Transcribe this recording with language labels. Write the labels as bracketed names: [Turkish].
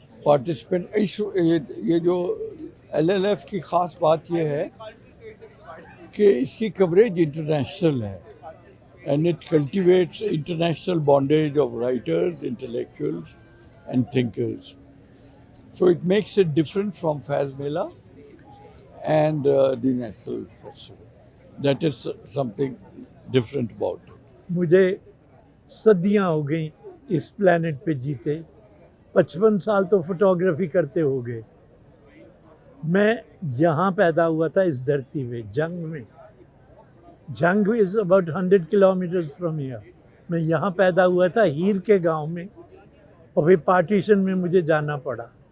[Hindi] Participant ये जो LLF की ख़ास बात ये है कि इसकी कवरेज इंटरनेशनल है [English] And it cultivates international bondage of writers, intellectuals and thinkers. So it makes it different from Faiz Mela and the National Festival. That is something different about it. [Hindi] मुझे सदियां हो गई इस प्लेनेट पे जीते, 55 साल तो photography करते हो गए। मैं यहाँ पैदा हुआ था इस धरती में, जंग में। [English] Jhang is about 100 kilometres from here. [Hindi] मैं यहाँ पैदा हुआ था हीर के गांव में, और फिर पार्टीशन में मुझे जाना पड़ा।